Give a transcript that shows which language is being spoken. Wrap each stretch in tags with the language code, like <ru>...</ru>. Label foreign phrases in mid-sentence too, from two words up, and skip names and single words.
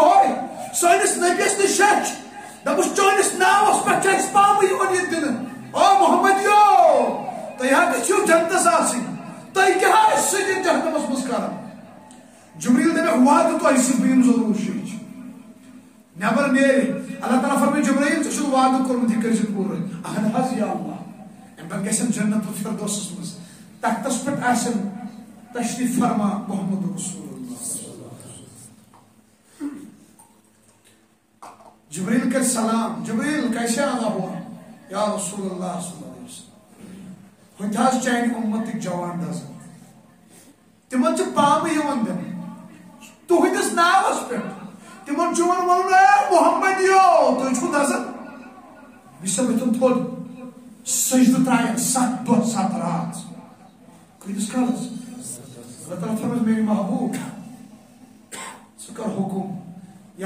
<ks>ہوے سٲنِس نبیس نِش شچ دپس چٲنِس ناوس پٮ۪ٹھ چھُ اَسہِ پامٕے یِوان ییٚتہِ دِنہٕ او محمدیو تُہۍ ہا گٔژھِو جنتس آسٕنۍ تُہۍ کیٛاہ ٲسۍ سۭتۍ جہنمس منٛز کران جبریل دپیکھ وعدٕ تۄہہِ سۭتۍ بہٕ یِمہٕ ضروٗر شیٖچ نٮ۪بر نیرِ اللہ تعالیٰ فرمٲے جبریل ژےٚ چھُکھ وعدٕ کوٚرمُت یہِ کٔرۍزِ پوٗرٕ اہن حظ</ks> <ar>یا اللہ</ar> <ks>امہِ پتہٕ گژھن جنت الفردوسس منٛز تختس پٮ۪ٹھ آسن تشریف فرما محمد رسول جبریل کر سلام جبریل</ks> <ur>کیسے آنا ہوا</ur> <ar>یا رسول اللہ صلی اللہ علیہ وسلم</ar> <ks>ہوتہِ حظ چانہِ اُمتٕکۍ جوان دزن تِمن چھِ پامہٕ یِوان دِنہٕ تُہنٛدِس ناوس پٮ۪ٹھ تِمن چھُ یِوان ونُن اے محمد یو تُہۍ چھُو دزن بیٚیہِ ؤتھُن تھوٚد سجدٕ ترٛاین 7 دۄہ 7 رات کۭتِس کالس اللہ تعالیٰ فرمٲے میٲنۍ محبوب ژٕ کر حُکُم یا</ks>